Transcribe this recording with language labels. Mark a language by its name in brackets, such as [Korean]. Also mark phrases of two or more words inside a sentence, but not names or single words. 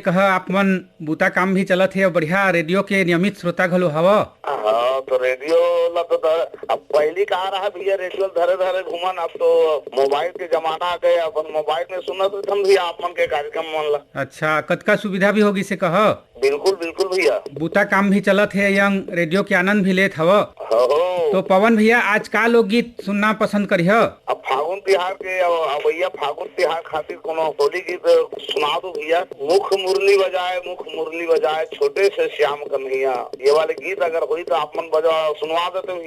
[Chhattisgarhi] कह आप मन बूता काम भी चलत है और बढ़िया रेडियो के नियमित श्रोता घलो हवा। हाँ तो रेडियो ला तो अब पहली कहा रहा भैया रेडियो धरे धरे घूमन, अब तो मोबाइल के जमाना आ गए, अपन मोबाइल में सुनत हम भी आप मन के कार्यक्रम मन ला। अच्छा, कतका सुविधा भी होगी से कह। बिल्कुल बिल्कुल भैया, बूता काम भी चलत है, यंग रेडियो के आनंद भी लेत हव। तो पवन भैया आज का लोकगीत सुनना पसंद करिह? अब फागुन तिहार के भैया फागुन तिहार खातिर कोनो होली गीत सुना दो भैया। मुख मुरली बजाए छोटे से श्याम कन्हैया, ये वाले गीत अगर हुई तो आप मन बजा सुनवा देते भैया।